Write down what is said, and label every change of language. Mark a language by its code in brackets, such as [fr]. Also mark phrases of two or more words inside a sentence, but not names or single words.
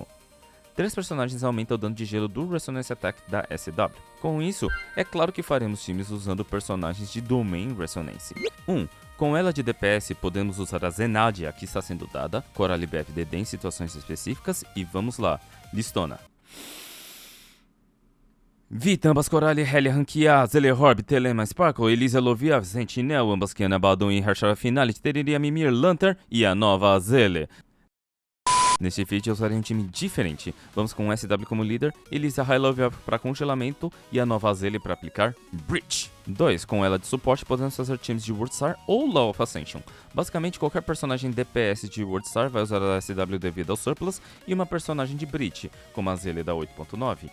[pt] 3 personagens aumentam o dano de gelo do Resonance Attack da SW. Com isso, é claro que faremos times usando personagens de Domain Resonance. Com ela de DPS, podemos usar a Zenadia, que está sendo dada, Coralie BFDD em situações específicas, e vamos lá, listona. Vita, ambas Coralie, Helia, Rankia, Zelehorb, Telema, Sparkle, Elisa, Lovia, Sentinel, ambas Kiana, Badon e Hershara Finale, Tereria, Mimir, Lantern e a nova Zele. Neste vídeo eu usarei um time diferente. Vamos com o SW como líder, Elisa High Love para congelamento e a nova Zele para aplicar Breach. 2. Com ela de suporte podemos fazer times de World Star ou Law of Ascension. Basicamente qualquer personagem DPS de World Star vai usar a SW devido ao Surplus e uma personagem de Breach, como a Zele da 8.9.